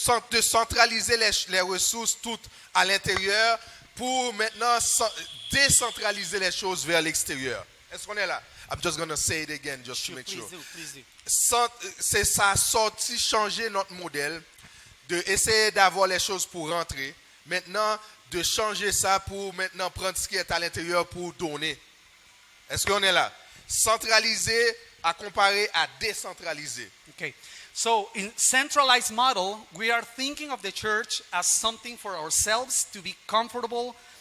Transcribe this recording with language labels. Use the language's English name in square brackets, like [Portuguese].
[French] de centraliser les ressources toutes à l'intérieur pour maintenant décentraliser les choses vers l'extérieur. Est-ce qu'on est là? [English] I'm just going to say it again just to make sure. please do. [French] Ça a sorti changer notre modèle, de essayer d'avoir les choses pour rentrer. Maintenant, de changer ça pour maintenant prendre ce qui est à l'intérieur pour donner. Est-ce qu'on est là? Centraliser à comparer à décentraliser. [English] Okay. So in centralized model, we are thinking of the church as something for ourselves to be comfortable.